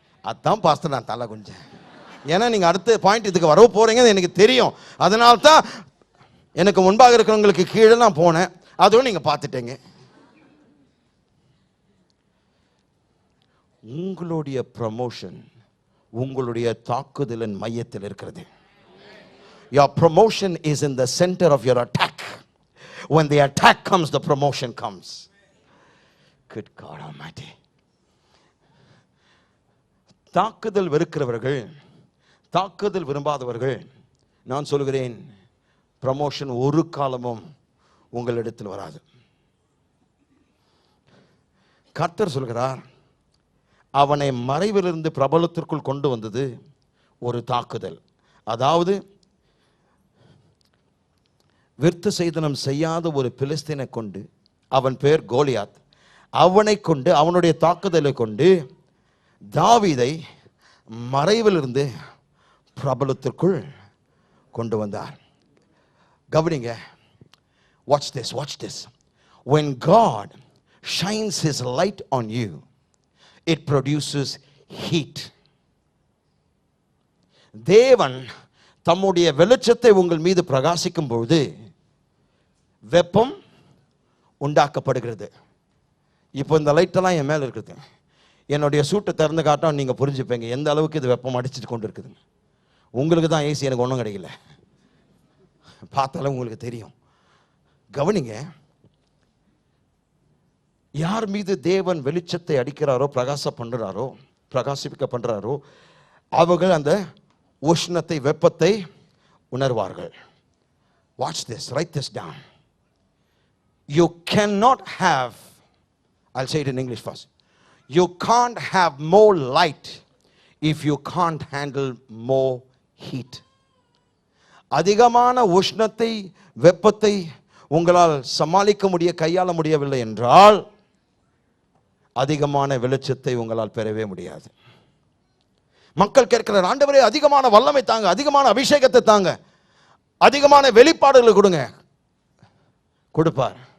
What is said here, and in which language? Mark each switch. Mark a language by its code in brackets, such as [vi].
[ta] அதான் பாஸ்டர் நான் தலை குஞ்சேன். ஏன்னா நீங்கள் அடுத்த பாயிண்ட் இதுக்கு வர போறீங்க எனக்கு தெரியும். அதனால தான் எனக்கு முன்பாக இருக்கிறவங்களுக்கு கீழே நான் போனேன். அதுவும் நீங்கள் பார்த்துட்டீங்க. உங்களுடைய ப்ரமோஷன் உங்களுடைய தாக்குதலின் மையத்தில் இருக்கிறது. [en] Your promotion is in the center of your attack. When the attack comes, the promotion comes. Good God Almighty. [ta] தாக்குதல் வெறுக்கிறவர்கள், தாக்குதல் விரும்பாதவர்கள், நான் சொல்கிறேன், ப்ரமோஷன் ஒரு காலமும் உங்களிடத்தில் வராது. கர்த்தர் சொல்கிறார், அவனை மறைவிலிருந்து பிரபலத்திற்குள் கொண்டு வந்தது ஒரு தாக்குதல். அதாவது விருத்த சேதனம் செய்யாத ஒரு பிலிஸ்தீனை கொண்டு, அவன் பேர் கோலியாத், அவனை கொண்டு, அவனுடைய தாக்குதலை கொண்டு தாவீதை மறைவிலிருந்து பிரபலத்திற்குள் கொண்டு வந்தார். கவனிங்க, [en] watch this. When God shines his light on you, it produces heat. [ta] தேவன் தம்முடைய வெளிச்சத்தை உங்கள் மீது பிரகாசிக்கும் பொழுது வெப்பம் உண்டாக்கப்படுகிறது. இப்போ இந்த லைட்டெல்லாம் என் மேலே இருக்குது. என்னுடைய சூட்டை திறந்து காட்டும், நீங்கள் புரிஞ்சுப்பீங்க எந்த அளவுக்கு இது வெப்பம் அடிச்சுட்டு கொண்டு இருக்குதுங்க. உங்களுக்கு தான் ஏசி, எனக்கு ஒன்றும் கிடைக்கல. பார்த்தாலும் உங்களுக்கு தெரியும். கவனிங்க, யார் மீது தேவன் வெளிச்சத்தை அடிக்கிறாரோ, பிரகாசிக்க பண்றாரோ, அவர்கள் அந்த உஷ்ணத்தை, வெப்பத்தை உணர்வார்கள். [en] Watch this, write this down. You cannot have, I'll say it in English first. You can't have more light if you can't handle more heat. [ta] அதிகமான உஷ்ணத்தை, வெப்பத்தை உங்களால் சமாளிக்க கையாள முடியவில்லை என்றால் அதிகமான வெளிச்சத்தை உங்களால் பெறவே முடியாது. மக்கள் கேட்கிறார், ஆண்டவரே அதிகமான வல்லமை தாங்க, அதிகமான அபிஷேகத்தை தாங்க, அதிகமான வெளிப்பாடுகளை கொடுங்க. கொடுப்பார்.